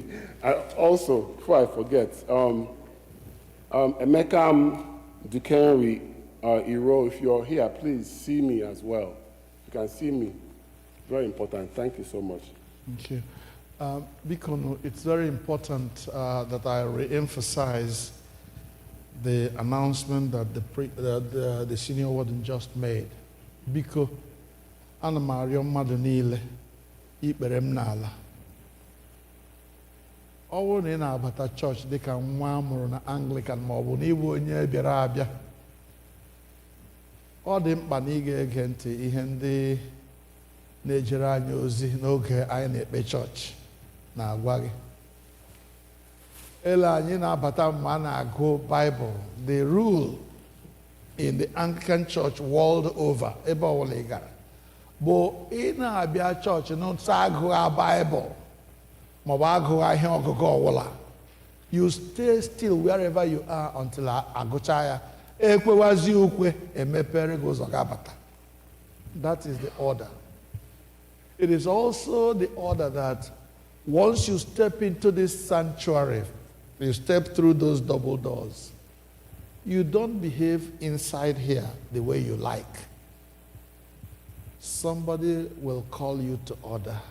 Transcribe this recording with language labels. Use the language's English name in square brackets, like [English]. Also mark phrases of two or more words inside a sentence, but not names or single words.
[English] Also, before I forget, Emeka Dukeri Iro, if you're here, please see me as well. You can see me. Very important. Thank you so much. Thank you. Bikono, it's very important that I re-emphasize the announcement that the senior warden just made. [Igbo] Biko, ana m arịọ mmadụ niile ikpere m n'ala. Ọ bụrụ na ị na-abata chọọchị dịka nwa amụrụ na Anglican ma ọ bụ na ịbụ onye bịara abịa, ọ dị mkpa na ị ga-ege ntị ihe ndị na-ejere anyị ozi n'oge anyị na-ekpe chọọchị na-agwa gị. Ele anyị na-abata mgbe a na-agụ Bible, [English] the rule in the Anglican Church world over, [Igbo] ebe ọbụla ị gara, bụ ị na-abịa chọọchị n'ụtụ agụgha Bible maọbụ agụgha ihe ọgụgụ ọbụla, [English] you stay still wherever you are until [Igbo] agụcha ya. Ekwewazi ukwe, emepere gị ụzọ ga-abata. [English] That is the order. It is also the order that once you step into this sanctuary, you step through those double doors, you don't behave inside here the way you like. Somebody will call you to order.